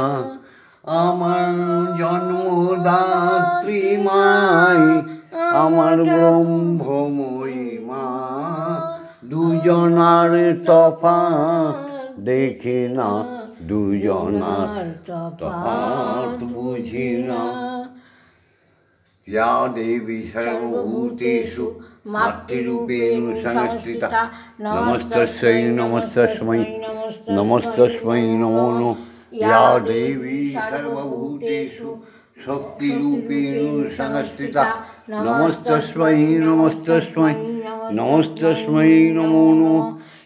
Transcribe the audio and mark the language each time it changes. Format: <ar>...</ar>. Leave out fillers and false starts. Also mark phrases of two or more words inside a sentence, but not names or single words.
<bn>আমার জন্মদাত্রী মাই, আমার ব্রহ্মময়ী মা, দুজনার তফাৎ দেখি না, দুজনার তফাৎ বুঝি না।</bn> <sa>या देवी सर्वभूतेषु मातृरूपेण संस्थिता नमस्तस्मै नमस्तस्मै नमस्तस्मै नमो नमः। या देवी सर्वभूतेषु शक्तिरूपेण संस्थिता नमस्तस्मै नमस्तस्मै नमस्तस्मै नमो नमः।</sa>